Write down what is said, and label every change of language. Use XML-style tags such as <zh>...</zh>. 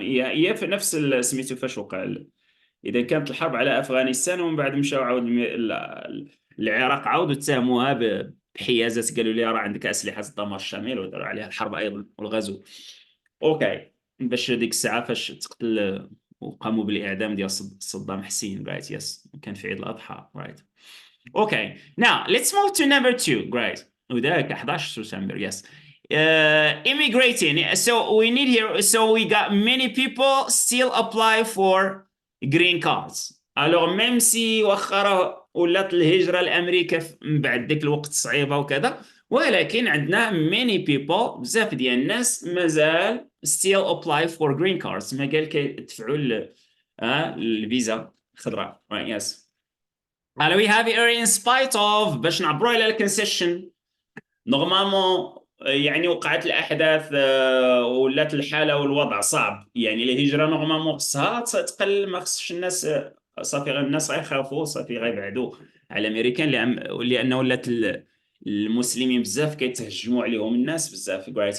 <ar>هي في نفس سميتو فاش وقع اذا كانت الحرب على افغانستان، ومن بعد مشاو عاود العراق عاودوا اتهموها بحيازات، قالوا لي راه عندك اسلحه الدمار الشامل، وداروا عليها الحرب ايضا والغزو. اوكي. باش ديك الساعه فاش تقتل وقاموا بالاعدام ديال صدام حسين</ar> <en>right yes,</en> <ar>كان في عيد الاضحى رايت.</ar> <en>Okay, now let's move to number two. Great.</en> <ar>وذاك 11 سبتمبر yes.</ar> <en>Immigrating. So we need here. So we got many people still apply for green cards.</en> <fr>Alors même si</fr> <ar>وخرا ولات الهجرة لأمريكا من بعد ذاك الوقت صعيبة وكذا، ولكن عندنا</ar> <en>many people</en> <ar>بزاف ديال الناس مازال</ar> <en>still apply for green cards،</en> <ar>ما قال كيدفعوا الفيزا الخضراء.</ar> <en>Right, yes. And we have here in spite of</en> <ar>باش نعبروا على الكونسيشن. نورمالمون يعني وقعت الاحداث ولات الحاله والوضع صعب، يعني الهجره نورمالمون خصها تقل، ما خصش الناس صافي الناس غيخافوا صافي غيبعدوا على الامريكان، لانه ولات المسلمين بزاف كيتهجموا عليهم الناس بزاف رايت.</ar>